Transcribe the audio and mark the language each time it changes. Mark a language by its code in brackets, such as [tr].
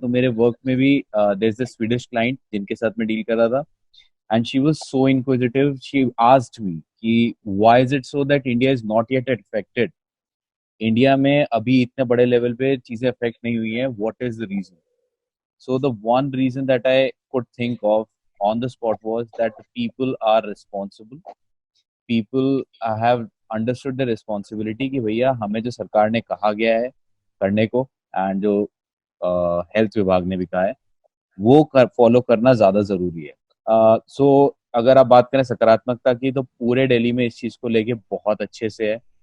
[hi] तो मेरे वर्क में भी [en] there is a Swedish client [hi] जिनके साथ मैं डील कर रहा था, [en] and she was so inquisitive, she asked me कि why is it so that India is not yet affected, [hi] India में अभी इतने बड़े लेवल पे चीजें अफेक्ट नहीं हुई हैं, [en] What is the reason? So the one reason that I could think of on the spot was that the people are responsible. People have understood the responsibility [hi] कि भैया हमें जो सरकार ने कहा गया है करने को, एंड जो हेल्थ विभाग ने भी कहा है, वो फॉलो करना ज्यादा जरूरी है। सो अगर आप बात करें सकारात्मकता की, तो पूरे दिल्ली में इस चीज को लेके बहुत अच्छे से है।